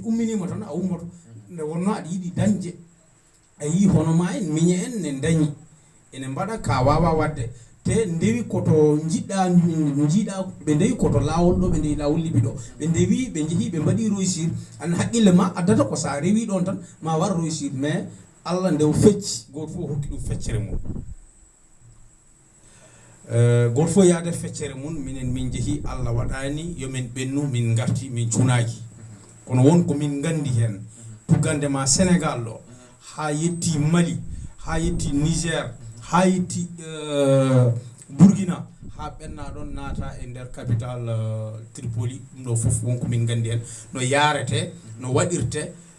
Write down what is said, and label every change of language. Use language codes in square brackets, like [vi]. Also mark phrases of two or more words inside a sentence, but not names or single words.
[ff] umminima tan a ummoto nde wonno aɗa yiiɗi dañde a yii hono ma en miñe en ne dañi ene mbaɗa ka wawa wadde te ndewi koto jiɗɗa ɓe ndewi koto lawol ɗo ɓe ndewi lawol Libi ɗo ɓe ndewi ɓe jeehi ɓe mbaɗi réussir an haqqille ma addata ko sa rewi ɗon tan ma war réussir mais Allah nde fecci goto fof hokki ɗum feccere mum goto fof yaade feccere mum minen min jeehi Allah waɗani yomin ɓennu min garti min cuunaji kono won ko min gandi hen tuggande ma Sénégal ɗo ha yetti Mali ha yetti Niger ha yetti Burkina ha ɓenna ɗon naata e nder capital Tripoli ɗum ɗo fof wonko min gandi en no yarete no waɗirte